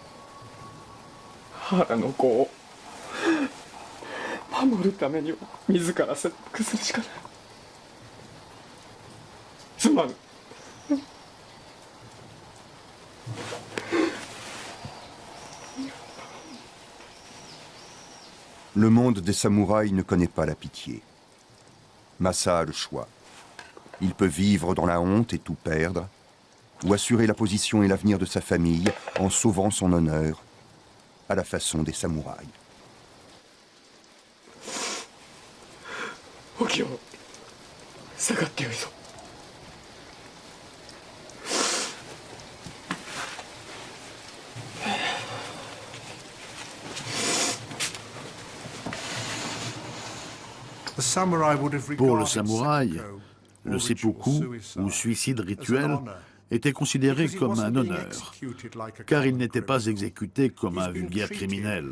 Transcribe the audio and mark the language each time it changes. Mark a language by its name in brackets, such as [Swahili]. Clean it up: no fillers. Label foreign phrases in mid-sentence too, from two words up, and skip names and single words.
[Japanese] 原の子を守るためには自ら切腹するしかない。すまぬ。 [French] Le monde des samouraïs ne connaît pas la pitié. Masa a le choix. Il peut vivre dans la honte et tout perdre, ou assurer la position et l'avenir de sa famille en sauvant son honneur, à la façon des samouraïs. [Japanese] Okyo, 下がってよいぞ。 [French] Pour le samouraï, le seppuku, ou suicide rituel, était considéré comme un honneur, car il n'était pas exécuté comme un vulgaire criminel.